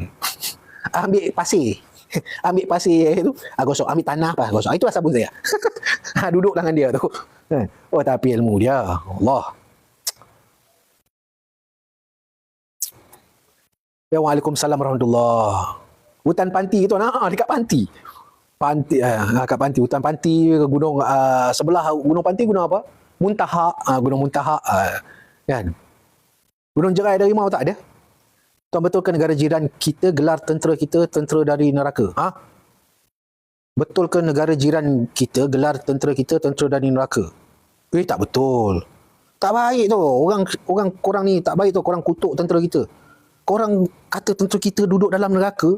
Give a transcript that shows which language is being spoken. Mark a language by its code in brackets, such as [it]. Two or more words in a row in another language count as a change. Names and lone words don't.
[ms] Ambil pasir tu, gosok. Ambil tanah pas gosok. Itulah sabun saya. Duduk dengan dia tu. Tapi ilmu dia, Allah. [ar] Ya, وعليكم السلام ورحمة الله. [ms] Hutan Panti tu, dekat Panti. Kat Panti, hutan Panti, gunung sebelah Gunung Panti, gunung apa? Gunung Muntahak. Kan? Gunung Jerai dari Rimau tak ada? Tuan, betul ke negara jiran kita gelar tentera kita tentera dari neraka? Betul ke negara jiran kita gelar tentera kita tentera dari neraka? Tak betul. Tak baik tu. Orang korang ni tak baik tu. Korang kutuk tentera kita. Korang kata tentera kita duduk dalam neraka.